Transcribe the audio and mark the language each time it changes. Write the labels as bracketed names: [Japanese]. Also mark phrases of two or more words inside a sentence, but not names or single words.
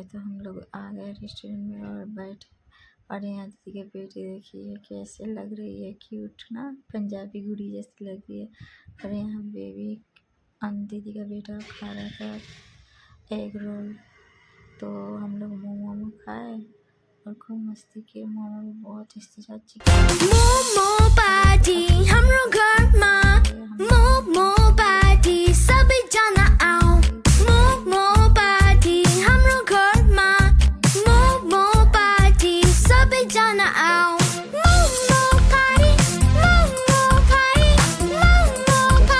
[Hindi] तो हम लोग आ गए रेस्टोरेंट में और बैठे। और यहाँ दीदी की बेटी देखिए कैसे लग रही है, क्यूट ना, पंजाबी गुड़ी जैसी लग रही है। और यहाँ बेबी दीदी का बेटा खा रहा था [English] egg roll. [Hindi] तो हम लोग मोमो खाए और खूब मस्ती किए। मोमो भी बहुत टेस्टी था, चिकन [Nepali] मोमो पार्टी हाम्रो घरमा मोमो पार्टी सबै जना आऊ मोमो पार्टी हाम्रो घरमा मोमो पार्टी सबै जना आऊ मोमो पार्टी मोमो पार्टी मोमो